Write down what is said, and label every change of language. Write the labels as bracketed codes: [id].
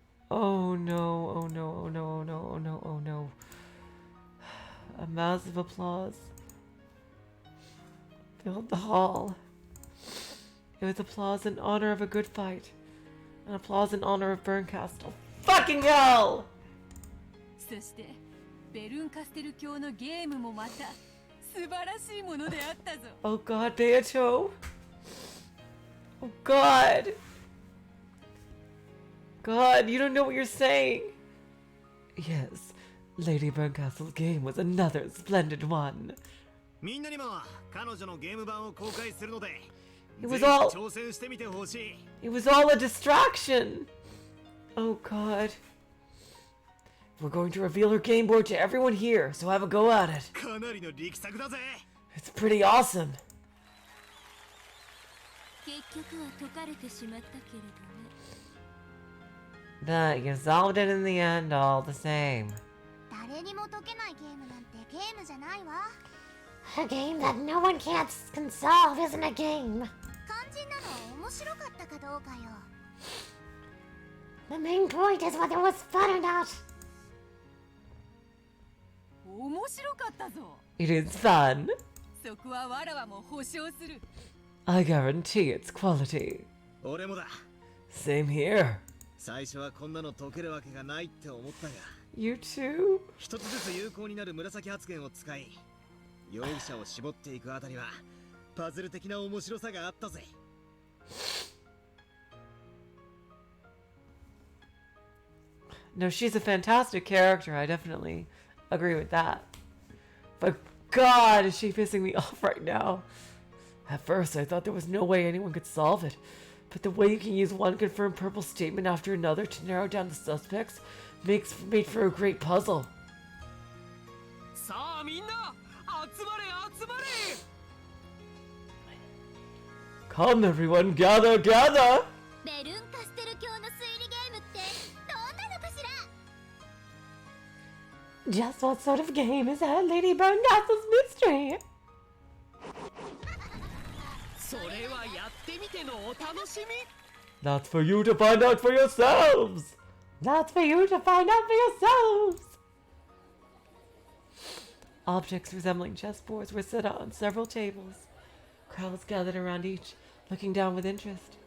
[en] Oh no, oh no, oh no, oh no, oh no, oh no. A massive applause filled the hall. It was applause in honor of a good fight. An applause in honor of Bernkastel. Fucking hell! [ja] そしてベルンカステル教のゲームもまた素晴らしいものであったぞ。 [en] Oh god, Beatrice. Oh god. God, you don't know what you're saying. Yes, Lady Bernkastel's game was another splendid one. [ja] みんなにも彼女のゲーム版を公開するので、 [en] It [ja] ぜ [en] was [ja] ひ [en] all [ja] 挑戦してみてほしい。 [en] It was all a distraction. Oh god. We're going to reveal her game board to everyone here, so have a go at it. [ja] かなりの力作だぜ。 [en] It's pretty awesome. [ja] 結局は解かれてしまったけれどね。 [en] But you solved it in the end all the same. [ja] 誰にも解けないゲームなんてゲームじゃないわ。 [en] A game that no one can solve isn't a game. [ja] 肝心なのは面白かったかどうかよ。 [en] The main point is whether it was fun or not. [ja] 面白かったぞ。 [en] It is fun. [ja] そこはわらわも保証する。 [en] I guarantee its quality. [ja] 俺もだ。 [en] Same here. [ja] 最初はこんなの解けるわけがないって思ったが、 [en] You too? [ja] 一つずつ有効になる紫発言を使い、容疑者を絞っていくあたりはパズル的な面白さがあったぜ。 [en] No, she's a fantastic character. I definitely agree with that. But God, is she pissing me off right now? At first, I thought there was no way anyone could solve it. But the way you can use one confirmed purple statement after another to narrow down the suspects made for a great puzzle. [ja] さあみんな集まれ集まれ。 [en] Come everyone, gather, gather! [ja] ベルンカステル教の推理ゲームってどんなのかしら。 [en] Just what sort of game is that Lady Bernkastel's mystery? [ja] それはやってみてのお楽しみ。 [en] That's for you to find out for yourselves! That's for you to find out for yourselves. Objects resembling chessboards were set out on several tables. Crowds gathered around each, looking down with interest.